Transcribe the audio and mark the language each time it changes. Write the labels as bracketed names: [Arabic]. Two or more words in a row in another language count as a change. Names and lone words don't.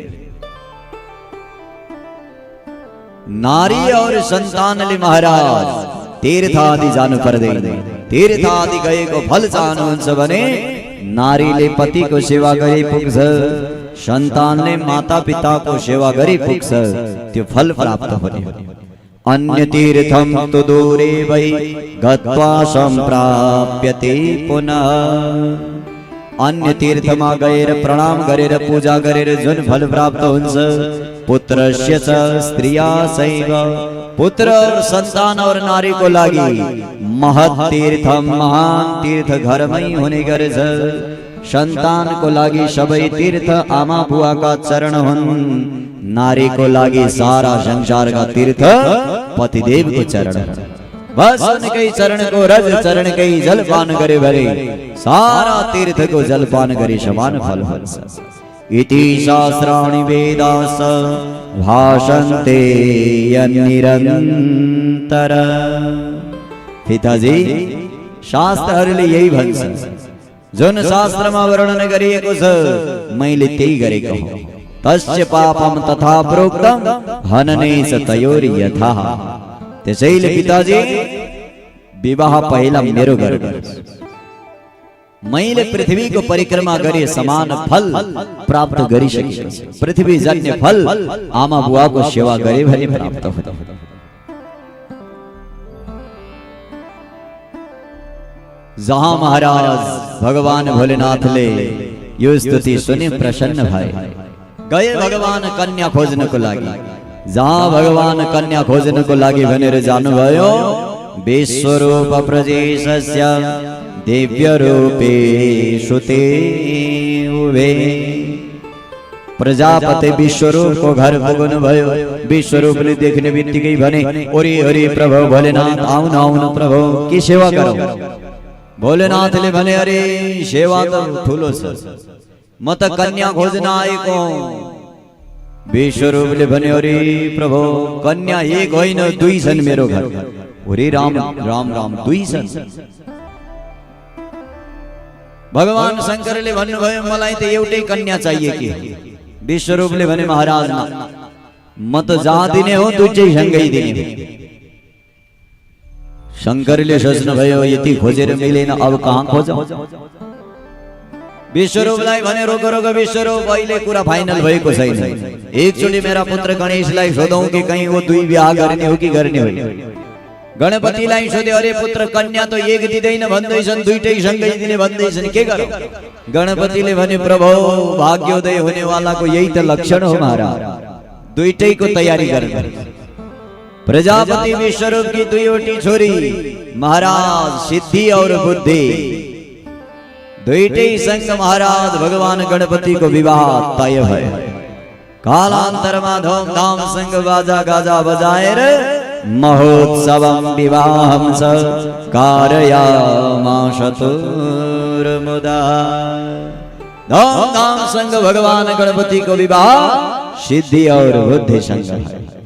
[Nepali] नारी और सन्तानले महाराज तीर्थ आदि जानु पर्दैन। तीर्थ आदि गएको फल चाहनुहुन्छ भने नारीले पतिको सेवा गरे पुग्छ, सन्तानले माता पिताको सेवा गरे पुग्छ, त्यो फल प्राप्त हुने। [Sanskrit] अन्य तीर्थम तु दूरे वै गत्वा सम्प्राप्यते पुनः। [Nepali] अन्य तीर्थमा गएर प्रणाम गरेर पूजा गरेर जुन फल प्राप्त हुन्छ [Sanskrit] पुत्रस्य च स्त्रिया सैव [Nepali] पुत्र [Hindi] और संतान और [Nepali] नारी को लागि महत् तीर्थ महान तीर्थ घरमै हुने गर्छ। संतान को लागि सबै तीर्थ आमा बुवाका चरण हुन्, नारी को लागि सारा संसारका तीर्थ पतिदेव को चरण। बस उनकै चरण को रज चरण कै जलपान करे भरे सारा तीर्थ को जलपान गरे समान फल हुन्छ। [Sanskrit] इति शास्त्राणि वेदास भाषन्ते निरन्तर। [Nepali] पिताजी शास्त्रहरूले यही भन्छन् जुन शास्त्रमा वर्णन गरिएको छ मैले त्यही गरेको हो। [Sanskrit] तस्य पापम तथा प्रोक्तम हनने च तयोर यथा। [Nepali] त्यसैले पिताजी विवाह पहिला मेरो गर्नुहोस्। मैले पृथ्वीको परिक्रमा गरे समान फल प्राप्त गरिसकेको छु। पृथ्वी जन्य फल आमा बुवाको सेवा गरे भने प्राप्त हुन्छ। जहाँ महाराज भगवान भोलेनाथले यो स्तुति सुने प्रसन्न भए गए भगवान कन्या खोज्नको लागि। जहाँ भगवान कन्या खोज्नको लागि भनेर जानुभयो [Sanskrit] विश्वरूप प्रजेशस्य दिव्य रूपे सुते उभे। [Nepali] प्रजापति विश्वरूप को घर पुग्नु भयो। विश्वरूपले देख्ने बित्तिकै भने ओरे ओरे प्रभु भोलेनाथ आउनु आउनु प्रभु के सेवा गरौँ। भोलेनाथ ले भने अरे सेवा तो ठूलो छ म त कन्या खोज्न आएको विश्वरूपले भने अरे प्रभु कन्या एक होइन दुई छन् मेरो घर अरे राम राम राम दुई छन् भगवान शंकरले भन्नुभयो मलाई त एउटै कन्या चाहिए कि विश्वरूपले भने महाराज म त जहाँ दिने हो दुईटै सँगै दिने शंकरले सोच्नुभयो यति खोजेर मिलेन अब कहाँ खोजौं विश्वरूपलाई भने रोक रोक विश्वरूप अहिले कुरा फाइनल भएको छैन एकचोटि मेरा पुत्र गणेशलाई सोधौं कि कहीं वो दुई विवाह गर्ने हो कि गर्ने होइन गणपतिलाई सोधे अरे पुत्र कन्या त एक दिँदैन भन्दैछन् दुईटै सँगै दिने भन्दैछन् के गरौं गणपतिले भने प्रभु भाग्योदय हुनेवालाको यही त लक्षण हो महाराज दुईटैको तयारी गर्नु प्रजापति विश्वरूप की दुईवटी छोरी महाराज सिद्धि और बुद्धि दुईटै संग महाराज भगवान गणपति को विवाह तय भयो कालांतरमा धूमधाम संग बाजा गाजा बजाएर [Sanskrit] महोत्सवम विवाहं स कारयामास चतुर्मुदा [Nepali] धूमधाम संग भगवान गणपति को विवाह सिद्धि और बुद्धि संग है